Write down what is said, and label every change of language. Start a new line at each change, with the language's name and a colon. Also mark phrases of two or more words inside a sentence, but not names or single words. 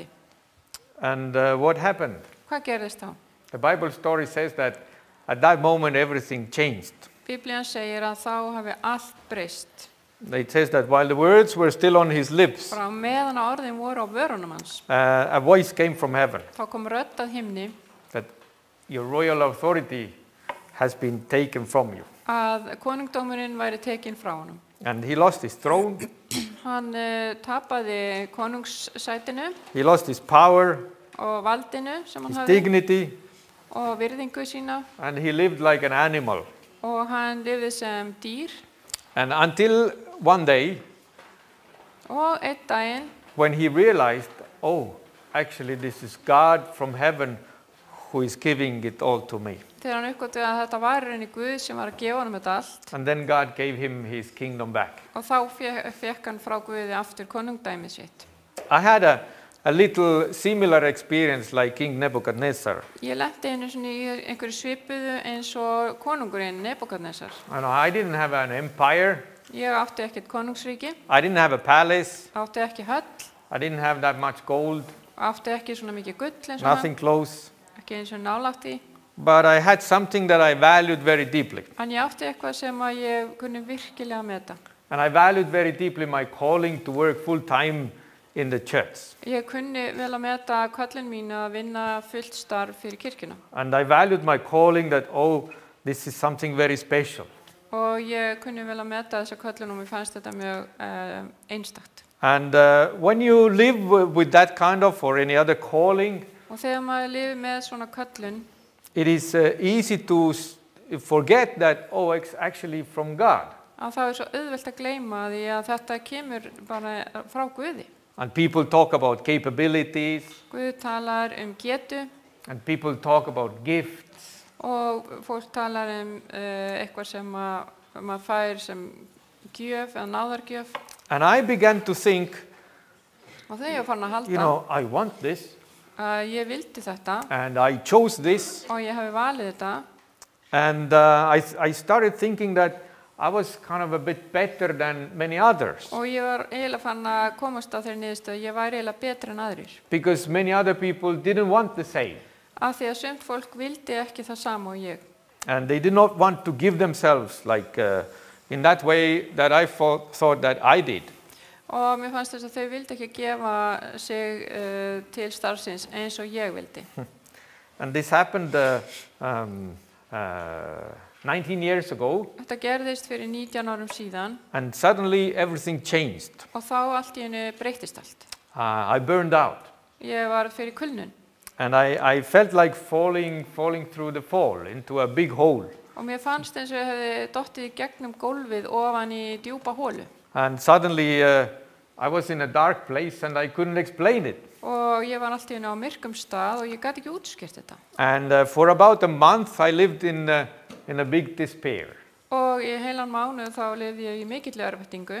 English: And what happened?
Icelandic: Hvað gerðist þá?
English: The Bible story says that at that moment everything changed.
Icelandic: Biblían segir að þá hafi allt breyst.
English: It says that while the words were still on his lips,
Icelandic: Frá meðan orðin voru á vörunum hans,
English: a voice came from heaven
Icelandic: þá kom rödd að himni
English: that your royal authority has been taken from you.
Icelandic: að konungdómurinn væri tekinn frá honum.
English: And he lost his throne,
Icelandic: Hann tapaði konungssætinu
English: he lost his power,
Icelandic: og valdinu sem hann
English: his
Icelandic: hafði
English: dignity,
Icelandic: og virðingu sína
English: and he lived like an animal.
Icelandic: og hann lifði sem dýr
English: And until one day,
Icelandic: og einn daginn
English: when he realized, oh, actually this is God from heaven who is giving it all to me.
Icelandic: þegar hann uppgötvaði að þetta var í rauninni Guð sem var að gefa honum þetta allt
English: And then God gave him his kingdom back.
Icelandic: og þá fekk hann frá Guði aftur konungdæmið sitt.
English: I had a little similar experience like King Nebuchadnezzar.
Icelandic: Ég lenti einu sinni í einhverju svipuðu eins og konungurinn Nebukadnessar.
English: I didn't have an empire.
Icelandic: Ég átti ekkert konungsríki,
English: I didn't have a palace.
Icelandic: átti ekki höll,
English: I didn't have that much gold,
Icelandic: átti ekki svona mikið gull eins og
English: nothing close.
Icelandic: ekki eins og nálægt í.
English: But I had something that I valued very deeply.
Icelandic: En ég átti eitthvað sem að ég kunni virkilega meta.
English: And I valued very deeply my calling to work full time in the church.
Icelandic: Ég kunni vel að meta köllun mín að vinna fullt starf fyrir kirkjuna.
English: And I valued my calling that, oh, this is something very special.
Icelandic: Og ég kunni vel að meta þessa köllun og mér fannst þetta mjög einstakt.
English: And when you live with that kind of or any other calling,
Icelandic: Og þegar maður lifir með svona köllun,
English: it is easy to forget that, oh, it's actually from God.
Icelandic: að það svo auðvelt að gleyma því að þetta kemur bara frá Guði.
English: And people talk about capabilities,
Icelandic: Guð talar getu
English: and people talk about gifts.
Icelandic: og fólk talar eitthvað sem maður fær sem gjöf eða náðargjöf.
English: And I began to think,
Icelandic: Og þegar ég var farin að halda
English: you know, I want this,
Icelandic: að ég vildi þetta
English: and I chose this,
Icelandic: og ég hafi valið þetta.
English: and I started thinking that I was kind of a bit better than many others,
Icelandic: Og ég var eiginlega farin að komast á þeirri niðurstöðu að ég væri eiginlega betri en aðrir.
English: because many other people didn't want the same,
Icelandic: Af því að sumt fólk vildi ekki það sama og ég.
English: and they did not want to give themselves like in that way that I thought that I did.
Icelandic: Og mér fannst þess að þau vildi ekki gefa sig til starfsins eins og ég vildi.
English: And this happened 19 years ago,
Icelandic: Þetta gerðist fyrir 19 árum síðan
English: and suddenly everything changed.
Icelandic: og þá allt í einu breyttist allt.
English: I burned out,
Icelandic: Ég var fyrir kulnun
English: and I felt like falling through the fall into a big hole.
Icelandic: og mér fannst eins og ég hefði dottið í gegnum gólfið ofan í djúpa hólu.
English: And suddenly I was in a dark place and I couldn't explain it.
Icelandic: Og ég var allt í einu á myrkum stað og ég gat ekki útskýrt þetta.
English: And for about a month I lived in a big despair.
Icelandic: Og í heilan mánuð þá lifði ég í mikilli örvæntingu